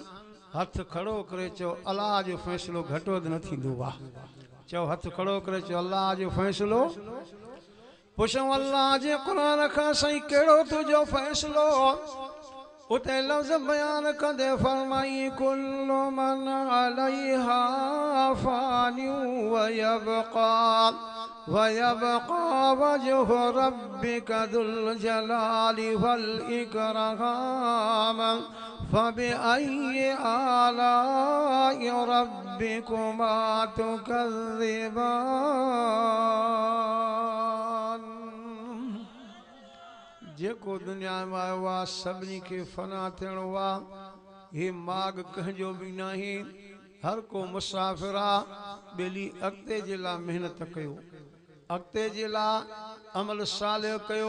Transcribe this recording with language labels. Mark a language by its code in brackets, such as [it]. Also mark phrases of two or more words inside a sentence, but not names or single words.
[sd] हथ खड़ो करे चओ अलाह जो फ़ैसिलो घटि वधि न थींदो आहे। चओ हथ खड़ो करे चओ अलाह जो फ़ैसिलो। पुछूं अल्लाह जे क़ुरान खां साईं कहिड़ो तुंहिंजो फ़ैसिलो। उते लफ़्ज़ बयान कंदे फरमाई [ar] كل من عليها فان ويبقى وجه ربك ذو الجلال والإكرام فبأي آلاء ربكما تكذبان. [sd] जेको दुनिया में आयो आहे सभिनी खे फ़ना थियणो आहे। हे माॻ कंहिंजो बि न आहे। हर को मुसाफ़िर आहे। ॿेली अॻिते जे लाइ महिनत कयो, अॻिते जे लाइ अमल सालिह कयो।